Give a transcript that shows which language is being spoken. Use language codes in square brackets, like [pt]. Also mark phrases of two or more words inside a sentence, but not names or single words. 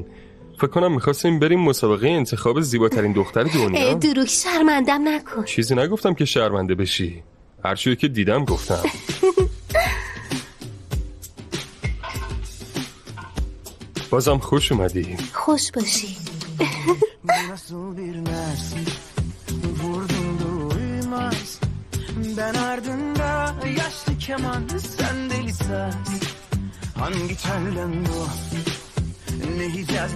[fa] فکر کنم میخواستیم بریم مسابقه انتخاب زیباترین دختر دنیا. دروغ، شرمندم نکن. چیزی نگفتم که شرمنده بشی، هرچیو که دیدم گفتم. بازم خوش اومدی. خوش باشی. [tr] Ben ardında yaşlı keman, sen deli saz. Hangi telden bu? Ne Hicaz